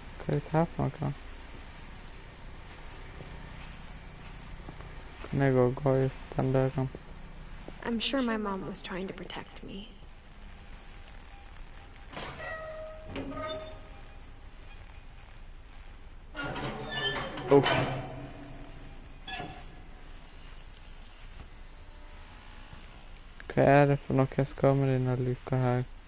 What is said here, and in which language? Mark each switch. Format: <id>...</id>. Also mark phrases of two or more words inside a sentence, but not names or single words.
<no>er dette her for noe? Kan jeg gå ut den døren?</no> <en>I'm sure my mom was trying to protect me. Oh.</en> <no>Hva er det for noe jeg skal med denne luka her?</no>